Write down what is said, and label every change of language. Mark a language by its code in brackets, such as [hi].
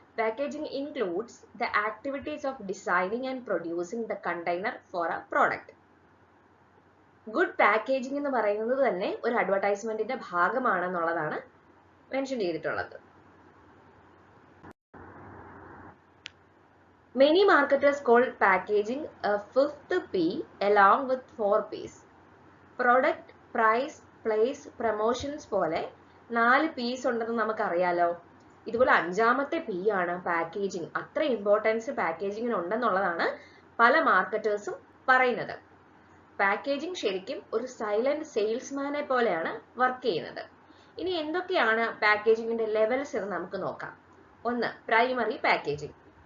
[en] Packaging includes the activities of designing and producing the container for a product. [ml] Good packaging എന്ന് പറയുന്നത് തന്നെ ഒരു അഡ്വർടൈസ്മെന്റിന്റെ ഭാഗമാണെന്നുള്ളതാണ് mention ചെയ്തിട്ടുള്ളത്. [en] Many marketers call packaging a fifth P along with 4 Ps. [ml] Product, price, place, promotions പോലെ 4 Ps ഉണ്ടെന്ന് നമുക്കറിയാലോ. ഇതുപോലെ അഞ്ചാമത്തെ P ആണ് പാക്കേജിംഗ്. അത്ര ഇമ്പോർട്ടൻസ് പാക്കേജിങ്ങിന് ഉണ്ടെന്നുള്ളതാണ് പല മാർക്കറ്റേഴ്സും പറയുന്നത്. പാക്കേജിംഗ് ശരിക്കും ഒരു സൈലന്റ് സെയിൽസ്മാനെ പോലെയാണ് വർക്ക് ചെയ്യുന്നത്. ഇനി എന്തൊക്കെയാണ് പാക്കേജിങ്ങിന്റെ ലെവൽസ് എന്ന് നമുക്ക് നോക്കാം. ഒന്ന്, പ്രൈമറി പാക്കേജിംഗ്.